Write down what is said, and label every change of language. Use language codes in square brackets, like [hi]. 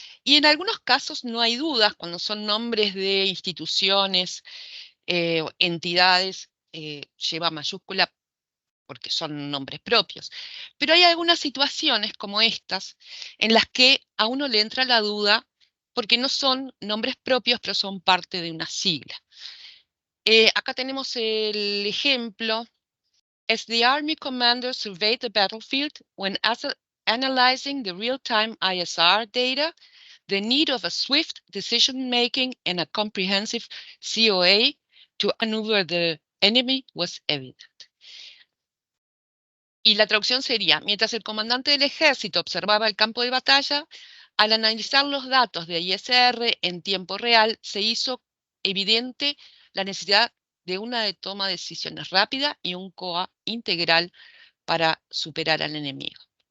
[es] Y en algunos casos no hay dudas cuando son nombres de instituciones, entidades, lleva mayúscula porque son nombres propios. Pero hay algunas situaciones como estas en las que a uno le entra la duda porque no son nombres propios, pero son parte de una sigla. Acá tenemos el ejemplo. [en] As the Army commander surveyed the battlefield when analyzing the real-time ISR data, the need of a swift decision-making and a comprehensive COA to maneuver the enemy was evident. [es] Y la traducción sería, mientras el comandante del ejército observaba el campo de batalla, al analizar los datos de ISR en tiempo real, se hizo evidente la necesidad de una toma de decisiones rápida y un COA integral para superar al enemigo.